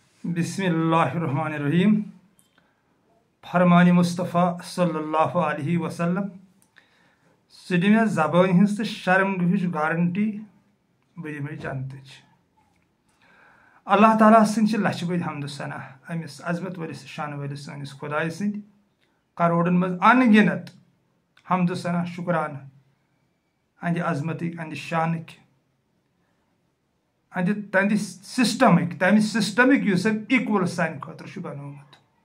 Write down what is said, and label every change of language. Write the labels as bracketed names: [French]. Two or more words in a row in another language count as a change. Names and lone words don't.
[Arabic] بسم اللہ الرحمن الرحیم [Kashmiri] فرمان مصطفی [Arabic] صلی اللہ علیہ وسلم [Kashmiri] سہ دِ مےٚ زبان ہٕنٛز تہٕ شرمگاہٕچ گارنٹی بہٕ دِمے جنتٕچ اللہ تعالیٰ سٕنٛدۍ چھِ لچھِ بٔدۍ حمدٕ ثنا أمِس عظمت وٲلِس شانہٕ وٲلِس سٲنِس خۄداے سٕنٛدۍ کروڑن منٛز ان گنت حمدٕ ثنا شکرانہٕ اہنٛدِ عظمتٕکۍ اہنٛدِ شانٕکۍ تہنٛدِ تمہِ سسٹمٕکۍ یُس أمۍ ایٖکول سانہِ خٲطرٕ چھُ بنومُت